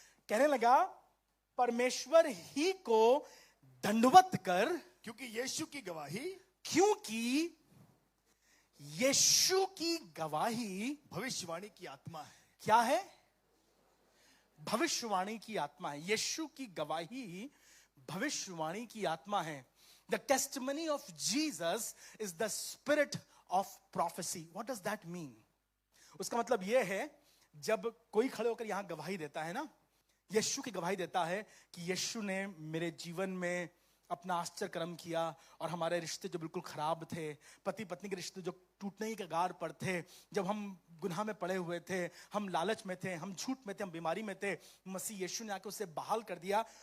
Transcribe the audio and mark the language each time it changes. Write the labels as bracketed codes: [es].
[hi] कहने लगा परमेश्वर ही को दंडवत कर, क्योंकि यीशु की गवाही, क्योंकि यीशु की गवाही भविष्यवाणी की आत्मा है। क्या है? भविष्यवाणी की आत्मा है। यीशु की गवाही भविष्यवाणी की आत्मा है। [en] The testimony of Jesus is the spirit of prophecy. What does that mean? [hi] उसका मतलब यह है जब कोई खड़े होकर यहां गवाही देता है ना, यीशु की गवाही देता है कि यीशु ने मेरे जीवन में अपना आश्चर्य कर्म किया और हमारे रिश्ते जो बिल्कुल खराब थे, पति पत्नी के रिश्ते जो टूटने की कगार पर थे, जब हम गुनाह में पड़े हुए थे, हम लालच में थे, हम झूठ में थे, हम बीमारी में थे, मसीह यीशु ने आके उसे बहाल कर दिया।